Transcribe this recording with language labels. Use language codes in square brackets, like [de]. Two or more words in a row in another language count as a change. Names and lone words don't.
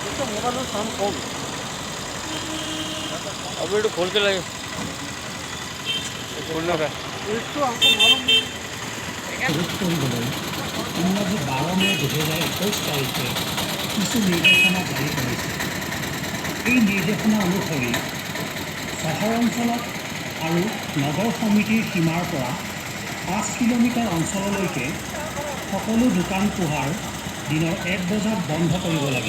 [hi] मोबाइल साउंड कम अब ये खोल के लाइए खोलना था इसको हमको मालूम नहीं [as] ইংৰাজী 12 মে 2021 তাৰিখে কিছু নিৰ্দেশনা জাৰি কৰিছে। এই নিৰ্দেশনা অনুসৰি চহৰ অঞ্চলত আৰু নগৰ সমিতিৰ সীমাৰ পৰা 5 কিলোমিটাৰ অঞ্চললৈকে সকলো দোকান পোহাৰ দিনৰ 1 বজাত বন্ধ কৰিব লাগিব।